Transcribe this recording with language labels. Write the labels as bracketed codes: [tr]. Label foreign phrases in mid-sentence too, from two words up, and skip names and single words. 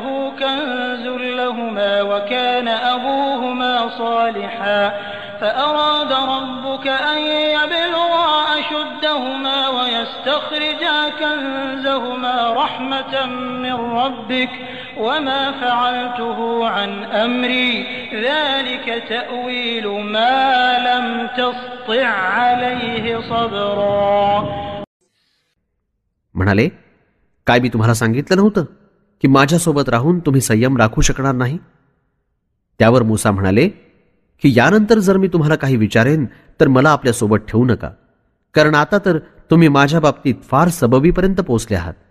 [ar] كنز لهما وكان أبوهما صالحا فأراد ربك أن يبلغا أشدهما ويستخرجا كنزهما رحمة من ربك وما فعلته عن أمري ذلك تأويل ما لم تسطع عليه صبرا. [mr] म्हणाले, काय मी तुम्हाला सांगितलं नव्हतं की माझ्यासोबत राहून तुम्ही संयम राखू शकणार नाही? त्यावर मूसा म्हणाले की यानंतर जर मी तुम्हाला काही विचारेन तर मला आपल्यासोबत ठेवू नका, कारण आता तर तुम्ही माझ्या बाबतीत फार सबबीपर्यंत पोहोचले आहात.